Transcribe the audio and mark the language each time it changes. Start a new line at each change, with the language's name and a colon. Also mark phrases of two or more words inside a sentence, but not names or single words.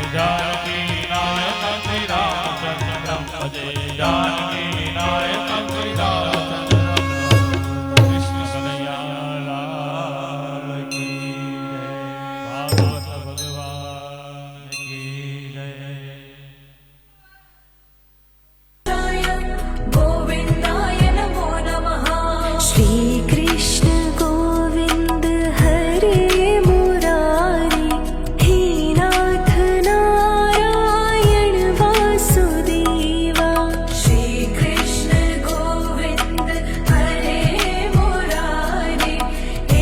Sanskrit: જાનકી નાયક શ્રી રામચંદ્રમ ભજે જાનકી નાયક શ્રી રામચંદ્રમ
Hindi: कृष्ण कनैया लाल की जय. भागवत भगवान की जय.
Sanskrit: गोविन्दाय नमो नमः श्री कृष्ण गोविन्द हरे मुरारी हे नाथ नारायण वासुदेवा श्री कृष्ण गोविन्द हरे मुरारी हे